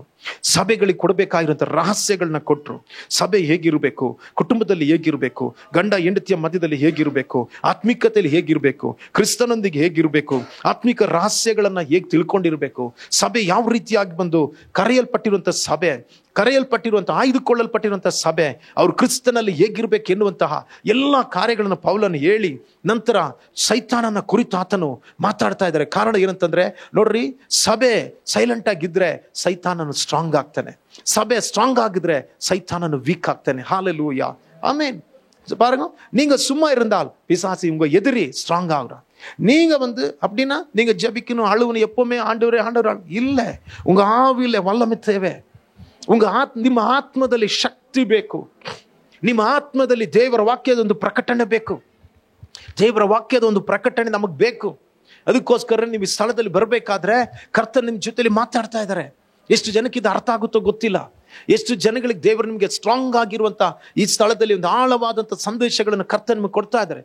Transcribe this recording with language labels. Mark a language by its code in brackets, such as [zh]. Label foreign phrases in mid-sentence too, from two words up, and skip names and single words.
[kn] ಸಭೆಗಳಿಗೆ ಕೊಡಬೇಕಾಗಿರುವಂಥ ರಹಸ್ಯಗಳನ್ನ ಕೊಟ್ಟರು. ಸಭೆ ಹೇಗಿರಬೇಕು, ಕುಟುಂಬದಲ್ಲಿ ಹೇಗಿರಬೇಕು, ಗಂಡ ಹೆಂಡತಿಯ ಮಧ್ಯದಲ್ಲಿ ಹೇಗಿರಬೇಕು, ಆತ್ಮಿಕತೆಯಲ್ಲಿ ಹೇಗಿರಬೇಕು, ಕ್ರಿಸ್ತನೊಂದಿಗೆ ಹೇಗಿರಬೇಕು, ಆತ್ಮಿಕ ರಹಸ್ಯಗಳನ್ನ ಹೇಗೆ ತಿಳ್ಕೊಂಡಿರಬೇಕು, ಸಭೆ ಯಾವ ರೀತಿಯಾಗಿ ಬಂದು ಕರೆಯಲ್ಪಟ್ಟಿರುವಂಥ ಸಭೆ, ಕರೆಯಲ್ಪಟ್ಟಿರುವಂತಹ ಆಯ್ದುಕೊಳ್ಳಲ್ಪಟ್ಟಿರುವಂತಹ ಸಭೆ, ಅವರು ಕ್ರಿಸ್ತನಲ್ಲಿ ಹೇಗಿರ್ಬೇಕು ಎನ್ನುವಂತಹ ಎಲ್ಲ ಕಾರ್ಯಗಳನ್ನು ಪೌಲನು ಹೇಳಿ ನಂತರ ಸೈತಾನನ ಕುರಿತು ಆತನು ಮಾತಾಡ್ತಾ ಇದ್ದಾರೆ. ಕಾರಣ ಏನಂತಂದ್ರೆ ನೋಡ್ರಿ, ಸಭೆ ಸೈಲೆಂಟ್ ಆಗಿದ್ರೆ ಸೈತಾನನು ಸ್ಟ್ರಾಂಗ್ ಆಗ್ತಾನೆ, ಸಭೆ ಸ್ಟ್ರಾಂಗ್ ಆಗಿದ್ರೆ ಸೈತಾನನು ವೀಕ್ ಆಗ್ತಾನೆ. [ta] ஹல்லேலூயா, ஆமென். பாருங்க, நீங்க சும்மா இருந்தால் பிசாசு உங்க எதிரி ஸ்ட்ராங் ஆகுறான். நீங்க வந்து அப்படின்னா நீங்க ஜெபிக்கணும், அழுவணும், எப்பவுமே ஆண்டவரே ஆண்டவர் இல்ல. உங்க ஆவியில வல்லமை தேவை. [kn] ನಿಮ್ಮ ಆತ್ಮದಲ್ಲಿ ಶಕ್ತಿ ಬೇಕು. ನಿಮ್ಮ ಆತ್ಮದಲ್ಲಿ ದೇವರ ವಾಕ್ಯದ ಒಂದು ಪ್ರಕಟಣೆ ಬೇಕು. ದೇವರ ವಾಕ್ಯದ ಒಂದು ಪ್ರಕಟಣೆ ನಮಗೆ ಬೇಕು. ಅದಕ್ಕೋಸ್ಕರ ನೀವು ಈ ಸ್ಥಳದಲ್ಲಿ ಬರಬೇಕಾದ್ರೆ ಕರ್ತನ ನಿಮ್ಮ ಜೊತೆಲಿ ಮಾತಾಡ್ತಾ ಇದ್ದಾರೆ. ಎಷ್ಟು ಜನಕ್ಕೆ ಇದು ಅರ್ಥ ಆಗುತ್ತೋ ಗೊತ್ತಿಲ್ಲ. ಎಷ್ಟು ಜನಗಳಿಗೆ ದೇವರು ನಿಮಗೆ ಸ್ಟ್ರಾಂಗ್ ಆಗಿರುವಂತ ಈ ಸ್ಥಳದಲ್ಲಿ ಒಂದು ಆಳವಾದಂಥ ಸಂದೇಶಗಳನ್ನು ಕರ್ತನ ನಿಮಗೆ ಕೊಡ್ತಾ ಇದ್ದಾರೆ.